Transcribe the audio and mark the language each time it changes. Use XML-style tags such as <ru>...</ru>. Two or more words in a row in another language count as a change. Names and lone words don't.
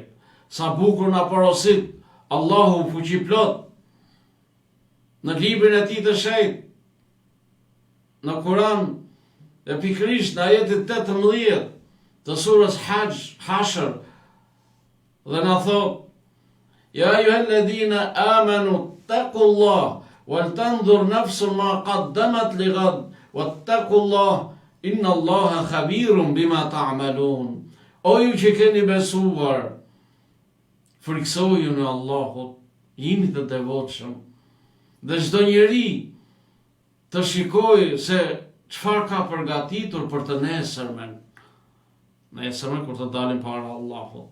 <sq>Sa bukur na porosit Allahu fuqiplot në librin e tij të shenjtë, në Kur'an, dhe pikërisht në ajetin 18 të surës Hashr, dhe na thot:</sq> <ar>"يا أيها الذين آمنوا اتقوا الله ولتنظر نفس ما قدمت لغد واتقوا الله إن الله خبير بما تعملون."</ar> <sq>O ju që keni besuar, friksojuni Allahut, jini të devotshëm, dhe çdo njeri të shikoj se çfarë ka përgatitur për të nesërmen. Nesërmen kur të dalim para Allahut.</sq>